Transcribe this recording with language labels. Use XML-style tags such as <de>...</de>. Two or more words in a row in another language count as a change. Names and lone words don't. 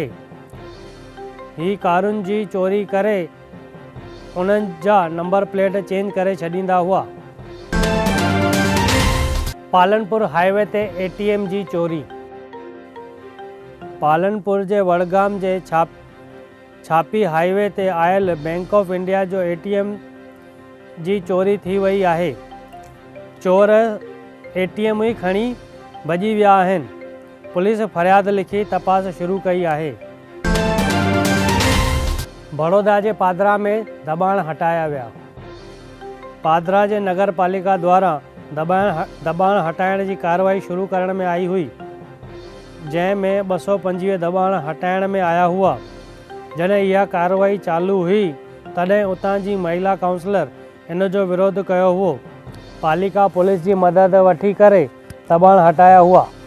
<sd>ही कारुनि जी चोरी करे उन्हनि जा नंबर प्लेट चेंज करे छॾींदा हुआ. पालनपुर हाईवे ते ATM जी चोरी. पालनपुर जे वड़गाम जे छापी हाईवे ते आयल बैंक ऑफ इंडिया जो ATM जी चोरी थी वई आहे. चोर ATM ई खणी भॼी विया आहिनि. पुलिस फरियाद लिखी तपास शुरू कई आहे. बड़ौदा जे पादरा में दॿाण हटाया विया. पादरा जे नगर पालिका द्वारा दॿाण हटाइण जी कार्रवाई शुरू करण में आई हुई, जंहिंमें 225 दॿाण हटाइण में आया हुआ. जॾहिं इहा कार्रवाई चालू हुई तॾहिं उतां जी महिला काउंसलर इन जो विरोध कयो हुओ. पालिका पुलिस जी मदद वठी करे दॿाण हटाया हुआ.</sd>